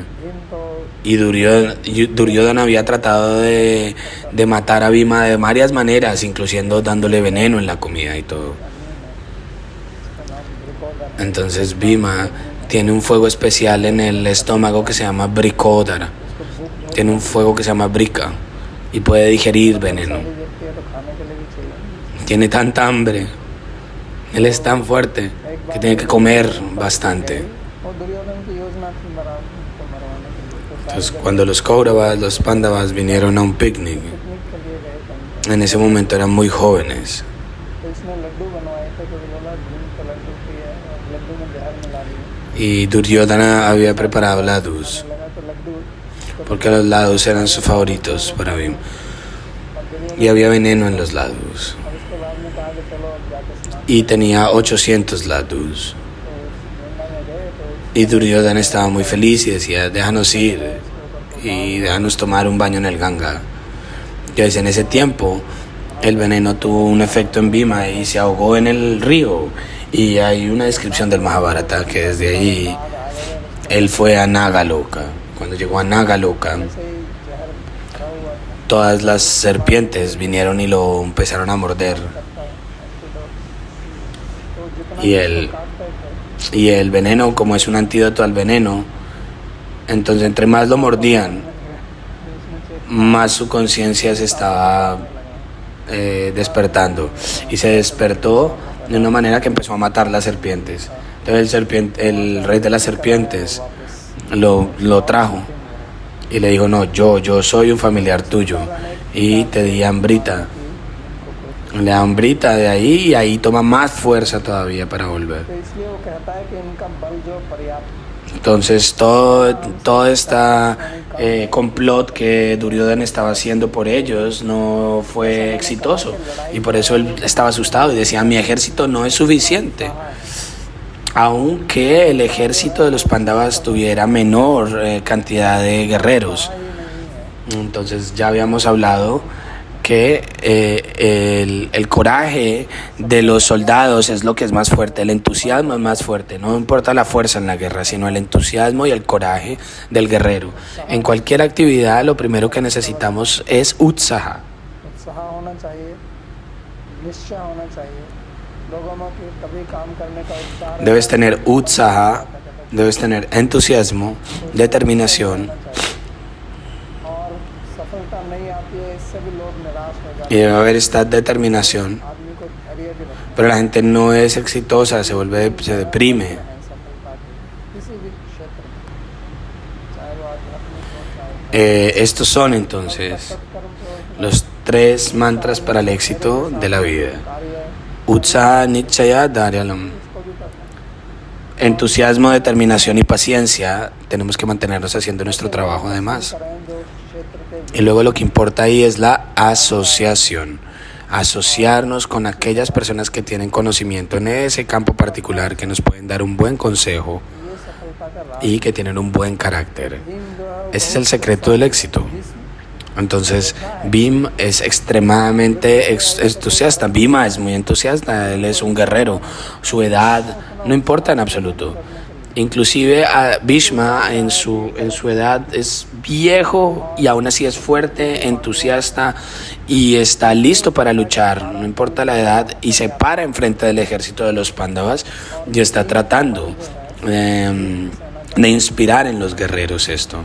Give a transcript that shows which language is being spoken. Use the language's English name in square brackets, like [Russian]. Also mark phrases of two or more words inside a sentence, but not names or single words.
[Spanish] Y Duryodhana había tratado de matar a Bhima de varias maneras, incluyendo dándole veneno en la comida y todo. Entonces Bhima tiene un fuego especial en el estómago que se llama Brikodara. Tiene un fuego que se llama Brika y puede digerir veneno. [Hindi] व्यक्ति है तो खाने के लिए भी चाहिए। [Spanish] Tiene tanta hambre. Él es tan fuerte que tiene que comer bastante. [Hindi] और दुर्योधन की योजना थी उनको मरवाने के लिए, तो [Spanish] Entonces, cuando los Kauravas, los Pandavas vinieron a un picnic, [Hindi] पिकनिक के लिए गए थे, [Spanish] en ese momento eran muy jóvenes. [Hindi] तो इसने लड्डू बनवाए थे, क्योंकि बोला भीम का लड्डू प्रिय है और लड्डू में जहर मिला दिया। [Spanish] Y Duryodhana había preparado ladus, [Hindi] लगा तो लड्डू [Spanish] porque los ladus eran sus favoritos para Bhim. Y había veneno en los ladus. [Hindi] और उसके बाद में कहा कि चलो अब जाके स्नान। [Spanish] Y tenía 800 ladus. [Hindi] तो गंगा में गए तो [Spanish] Y Duryodhana estaba muy feliz y decía, déjanos ir y déjanos tomar un baño en el Ganga. Entonces en ese tiempo el veneno tuvo un efecto en Bhima y se ahogó en el río. Y hay una descripción del Mahabharata que desde ahí él fue a Nagaloka. Cuando llegó a Nagaloka, [Hindi] से ही जहर भरा हुआ था, [Spanish] todas las serpientes vinieron y lo empezaron a morder. [Hindi] तो जितना [Spanish] Y el, [Hindi] काटते थे [Spanish] y el veneno, como es un antídoto al veneno, entonces entre más lo mordían, más su conciencia se estaba despertando. Y se despertó de una manera que empezó a matar las serpientes. Entonces el rey de las serpientes lo trajo y le dijo, no, yo soy un familiar tuyo y te di hambrita. Le da hambrita de ahí y ahí toma más fuerza todavía para volver. [Hindi] तो इसलिए वो कहता है कि इनका बल जो पर्याप्त [Spanish] Entonces todo este complot que Duryodhana estaba haciendo por ellos no fue exitoso y por eso él estaba asustado y decía, mi ejército no es suficiente. Aunque el ejército de los Pandavas tuviera menor cantidad de guerreros. Entonces ya habíamos hablado que el coraje de los soldados es lo que es más fuerte, el entusiasmo es más fuerte, no importa la fuerza en la guerra, sino el entusiasmo y el coraje del guerrero. En cualquier actividad lo primero que necesitamos es utsaha. [Hindi] उत्साह होना चाहिए, निश्चय होना चाहिए लोगों में कि कभी काम करने का उत्साह [Spanish] Debes tener utsaha, debes tener entusiasmo, determinación [Hindi] और सफलता नहीं आती है, इससे भी लोग निराश हो जाते [Spanish] y debe haber esta determinación. [Hindi] हैं। आदमी को धैर्य भी रखना [Spanish] Pero la gente no es exitosa, se deprime. [Hindi] है सफलता की किसी भी क्षेत्र में, चाहे वो आध्यात्मिक हो चाहे [Spanish] Estos son entonces [Hindi] कर्म हो, [Spanish] los 3 mantras para el éxito de la vida. [Hindi] कार्य उत्साह, निश्चय, धैर्यम्. इसको भी करना [Spanish] Entusiasmo, determinación y paciencia. Tenemos que mantenernos haciendo nuestro trabajo además. [Hindi] करें जो क्षेत्र के [Spanish] Y luego lo que importa ahí es la asociación. Asociarnos con aquellas personas que tienen conocimiento en ese campo particular, que nos pueden dar un buen consejo [Hindi] ये सफलता का राज [Spanish] y que tienen un buen carácter. [Hindi] भीम जो है [Spanish] Ese es el secreto del éxito. Entonces, Bhim es extremadamente entusiasta. Bhima es muy entusiasta, él es un guerrero. Su edad no importa en absoluto. Inclusive a Bhishma en su edad es viejo y aún así es fuerte, entusiasta y está listo para luchar, no importa la edad, y se para enfrente del ejército de los Pándavas y está tratando de inspirar en los guerreros esto.